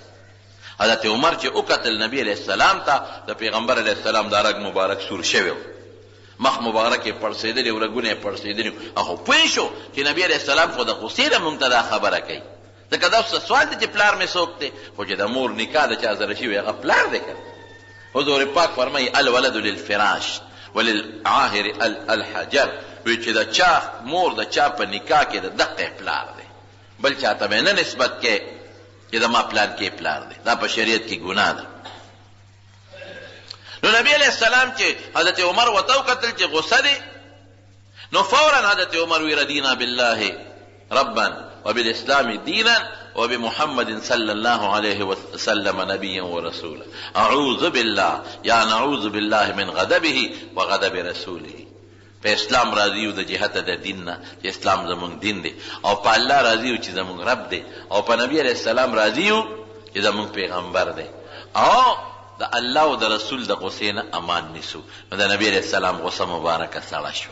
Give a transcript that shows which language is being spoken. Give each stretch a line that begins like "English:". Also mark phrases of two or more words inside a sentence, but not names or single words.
Pashto: حضرت عمر چې وکتل نبي علیه السلام ته، د پیغمبر علیه السلام دا رګ مبارک سور شوی و، مخ مبارک یې پړسېدلي و، رګونه یې پړسېدلي و. خو پوه شو چې نبي علیه السلام خو د غصې نه مونږ ته دا خبره کوي، ځکه دا اوس سوال دی چې پلار مې څوک دی، خو چې د مور نکاح د چا سره شوي هغه پلار دی که.
Arabic: حضور پاک فرمایي الولد للفراش وللعاهر الحجر،
Pashto: وی چې د چا مور د چا په نکاح کې د دقې پلار دی، بل چاته به نه نسبت کې چې د ما پلان کې پلار دی. دا په شریعت کې ګناه ده. نو نبی علیہ السلام چې حضرت عمر ورته وکتل چې غصه دی، نو فورا حضرت عمر وی
Arabic: رضینا بالله ربا وبالاسلام دینا وبمحمد صلی الله علیه وسلم نبیا ورسولا. اعوذ بالله یا نعوذ بالله من غضبه وغضب رسوله.
Pashto: په اسلام راضی یو د جهت د دین نه چې اسلام زمونږ دین دی، او په الله راضی یو چې زمونږ رب دی، او په نبی علیہ السلام راضی یو چې زمونږ پیغمبر دی، او د الله او د رسول د غصې نه امان نیسو. نو د نبی علیہ السلام غصه مبارکه سړه شوه.